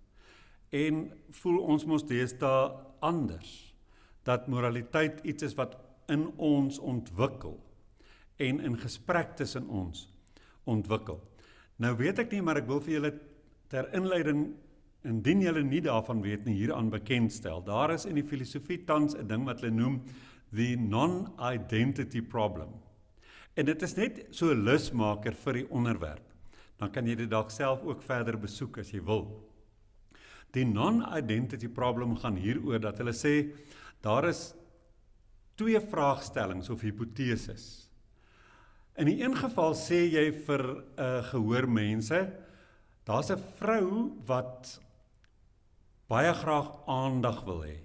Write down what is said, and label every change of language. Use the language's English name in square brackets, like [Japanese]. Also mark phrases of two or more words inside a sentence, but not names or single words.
[Afrikaans] En voel ons mos deesdae anders, dat moraliteit iets is wat in ons ontwikkel en in gesprek tussen ons ontwikkel. Nou weet ek nie, maar ek wil vir julle ter inleiding, indien julle nie daarvan weet nie, hieraan bekendstel. Daar is in die filosofie tans 'n ding wat hulle noem [English] the non-identity problem. [Afrikaans] En dit is net so 'n lusmaker vir die onderwerp. Dan kan jy dit dalk self ook verder besoek as jy wil. Die [English] non-identity problem [Afrikaans] gaan hieroor dat hulle sê, daar is twee vraagstellings of hipoteses. In die een geval sê jy vir gehoormense, daar's 'n vrou wat baie graag aandag wil hê.